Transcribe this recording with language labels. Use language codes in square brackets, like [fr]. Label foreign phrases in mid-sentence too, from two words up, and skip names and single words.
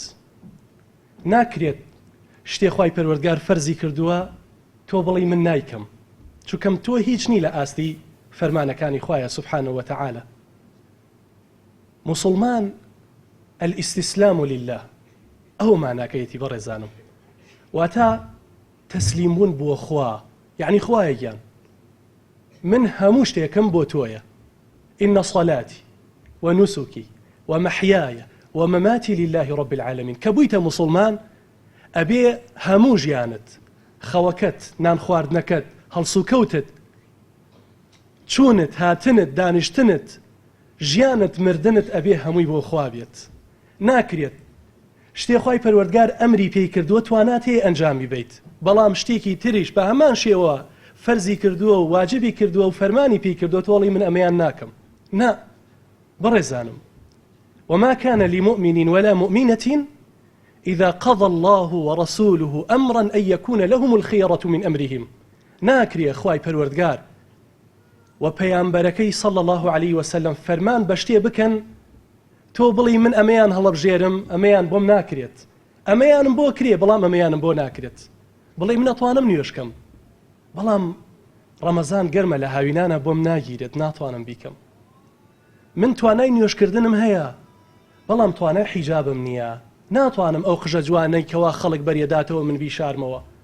[ckb] ناکرێت شتێ خوای پەروەردگار فەرزی کردووە تۆ بڵی من نایکەم، چونکەم تۆ هیچ نی لە ئاستی فەرمانەکانی خوایە [ar] سبحانه وتعالى. [ckb] موسڵمان [ar] الاستسلام لله [ckb] ئەو ماناکەیەتی بەڕێزانم، واتە تەسلیم بوون بۆ خوا، یعنی خوایە گیان من هەموو شتێکم بۆ تۆیە. [ar] إن صلاتي ونسكي ومحياي ومماتي لله رب العالمين. [ckb] کە بوویتە موسڵمان ئەبێ هەموو ژیانت، خەوەکەت، نان خواردنەکەت، هەڵسوکەوتت، چوونت، هاتنت، دانیشتنت، ژیانت، مردنت ئەبێ هەمووی بۆ خوا بێت. ناکرێت شتێ خوای پەروەردگار ئەمری پێی کردووە توانات هەیە ئەنجامی بیت، بەڵام شتێکی تریش بە هەمان شێوە فەرزی کردووە و واجبی کردووە و فەرمانی پێی کردووە تۆڵی من ئەمەیان ناکەم. نا بەڕێزانم، [ar] وما كان لمؤمن ولا مؤمنة إذا قضى الله ورسوله أمرا أن يكون لهم الخيرة من أمرهم. [ckb] ناکرێ خوای پەروەردگار و پەیامبەرەکەی [ar] صلى الله عليه وسلم [ckb] فەرمان بە شتێ بکەن تۆ بڵی من ئەمەیان هەڵەبژێرم، ئەمەیان بۆم ناکرێت، ئەمەیانم بۆ کرێ بەڵام ئەمەیانم بۆ ناکرێت. بڵێ من ئەتوانم نوێشکەم بەڵام ڕەمەزان گەرمە لە هاوینانە بۆم ناگیرێت، ناتوانم بیکەم. من توانای نوێشکردنم هەیە بەڵام توانای حیجابم نییە، ناتوانم ئەو قژە جوانەی کەوا خەڵک بەریەداتەوە من بیشارمەوە.